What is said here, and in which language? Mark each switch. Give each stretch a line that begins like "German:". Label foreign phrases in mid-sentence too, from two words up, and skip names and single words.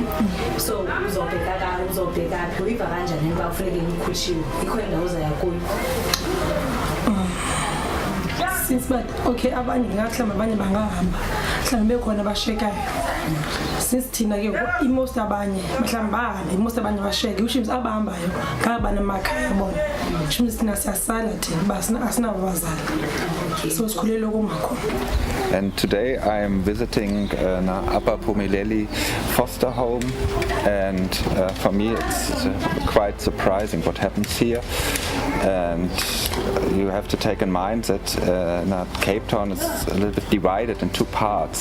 Xhosa: So uzobheka phi, uyiva kanjani ukuba kufuneke nikhutshiwe? Ikho indawo uzaya kuyo? Since but okay, abanye ngakhlamba abanye bangahamba mhlawumbe bekhona abashekayo. Since thina ke most abanye mhlawumbe bahambe, most abanye basheke,
English: which means
Xhosa: abahambayo ngaba namakhaya bona.
English: Which means
Xhosa: thina siyasala thina asinabo bazali. So sikhulele kumakhulu.
English: And today I am visiting Abaphumeleli Foster Home, and for me it's quite surprising what happens here. And you have to take in mind that Cape Town is a little bit divided in 2 parts.